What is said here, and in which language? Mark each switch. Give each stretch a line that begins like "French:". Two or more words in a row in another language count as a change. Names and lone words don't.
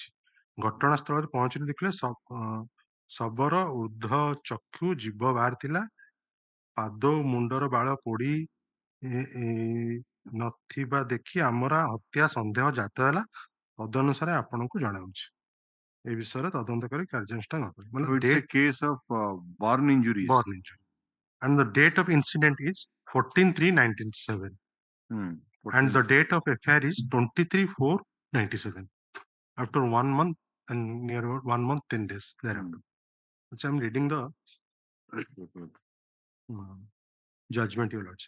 Odia: ଘଟଣାସ୍ଥଳରେ ପହଞ୍ଚିଲେ ଦେଖିଲେ ଶବର ଉର୍ଦ୍ଧ୍ୱ ଚକ୍ଷୁ ଜୀବ ବାହାରିଥିଲା। ପାଦ ଓ ମୁଣ୍ଡର ବାଳ ପୋଡ଼ି ନଥିବା ଦେଖି ଆମର ହତ୍ୟା ସନ୍ଦେହ ଜାତ ହେଲା। ତଦନୁସାରେ ଆପଣଙ୍କୁ ଜଣାଉଛି। ଏ ବିଷୟରେ ତଦନ୍ତ କରି କାର୍ଯ୍ୟାନୁଷ୍ଠାନ କରିବେ।
English: So it's a case of burn injuries. Burn injury. And the date of incident is 14/3/97. And the date of affair is 23/4/97. After 1 month and near about 1 month 10 days thereafter. Which I'm reading the judgment, Your Lordship.